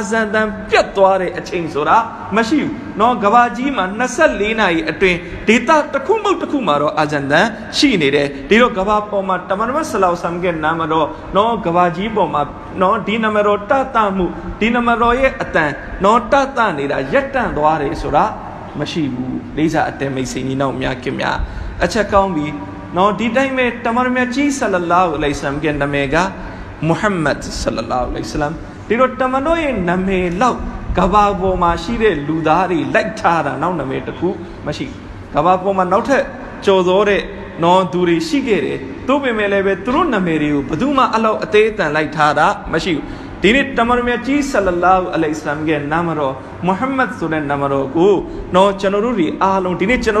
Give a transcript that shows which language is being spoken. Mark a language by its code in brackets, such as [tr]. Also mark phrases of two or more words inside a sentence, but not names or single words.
[my] ဇန်တန်ပြတ်သွားတဲ့အချိန်ဆိုတာမရှိဘူးနော်ကဘာကြီးမှာ24နာရီအတွင်းဒေတာတစ်ခုမဟုတ်တစ်ခုမှာတော့အာဇန်တန်ရှိနေတယ်ဒီတော့ကဘာပေါ်မှာတမန်တော်ဆလောဆမ်ကနာမတော်နော်ကဘာကြီးပေါ်မှာနော်ဒီနမတော်တတမှုဒီနမတော်ရဲ့အတန်နော်တတနေတာရက်တန့်သွားတယ်ဆိုတာမရှိဘူးလေးစားအတဲမိတ်စိန်ကြီးနောက်များခင်များအချက်ကောင်းပြီနော်ဒီတိုင်းပဲတမန်တော်မြတ်ကြီး [ar] صلى الله عليه وسلم [my] ကနာမည်က [ar] محمد صلى الله عليه [my] wasallam ဒီတော့တမန်တော်ရဲ့နာမည်လောက်ကဘာပေါ်မှာရှိတဲ့လူသားတွေလိုက်ထားတာနောက်နာမည်တစ်ခုမရှိကဘာပေါ်မှာနောက်ထပ်ကြော်သောတဲ့နော်သူတွေရှိခဲ့တယ်သို့ပေမဲ့လည်းပဲသူတို့နာမည်တွေကိုဘယ်သူမှ အလောက်အသေးအတန်လိုက်ထားတာမရှိဘူးဒီနေ့တမန်တော်မြတ်ကြီး [ar] صلى الله عليه وسلم [my] ရဲ့နာမတော်မုဟမ္မဒ်ဆိုတဲ့နာမတော်ကိုနော်ကျွန်တော်တို့တွေအားလုံးဒီနေ့ကျွန်တော်